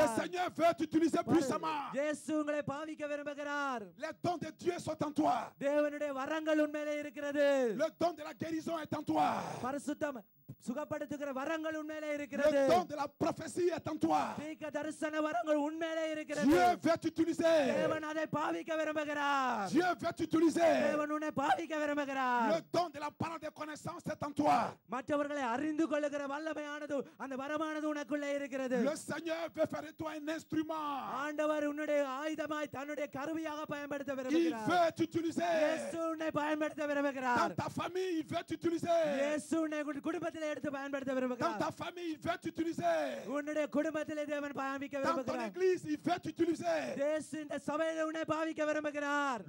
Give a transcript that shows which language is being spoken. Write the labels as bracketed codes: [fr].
[fr] Le Seigneur veut t'utiliser puissamment. [ta] இயேசு உங்களை பாவிக்க விரும்புகிறார். [fr] Les dons de Dieu sont en toi. [ta] தேவனுடைய வரங்கள் உன்மேலே இருக்கிறது. [fr] Le don de la guérison est en toi. [ta] பரிசுத்தம் சுகப்படுத்துகிற வரங்கள் உன்மேலே இருக்கிறது. [fr] Le don de la prophétie est en toi. [ta] தீர்க்க தரிசன வரங்கள் உன்மேலே இருக்கிறது. [fr] Dieu veut t'utiliser. [ta] தேவன் அதை பாவிக்க விரும்புகிறார். [fr] Dieu veut t'utiliser. [ta] தேவன் உன்னை பாவிக்க விரும்புகிறார். [fr] Le don de la parole de connaissance est en toi. [ta] மற்றவர்களை அறிந்து கொள்ளுகிற வல்லமையானது அந்த வரமானது உனக்குள்ளே இருக்கிறது. [fr] Le Seigneur veut faire de toi un instrument. [ta] ஆண்டவர் உன்னுடைய ஆயுதமாய் தன்னுடைய கருவியாக பயன்படுத்த [fr] Il [ta] விரும்புகிறார். [fr] veut t'utiliser. [ta] இயேசு உன்னை பயன்படுத்த விரும்புகிறார். [fr] Dans ta famille, il veut t'utiliser. [ta] இயேசு உன்னை குடும்பத்திலே எடுத்து பயன்படுத்த [fr] Dans [ta] விரும்புகிறார். [fr] ta famille, il veut t'utiliser. [ta] உன்னுடைய குடும்பத்திலே தேவன் பாவிக்க [fr] Dans ton [ta] விரும்புகிறார். [fr] église, il veut t'utiliser. [ta] இயேசு இந்த சபையிலே உன்னை பாவிக்க விரும்புகிறார்.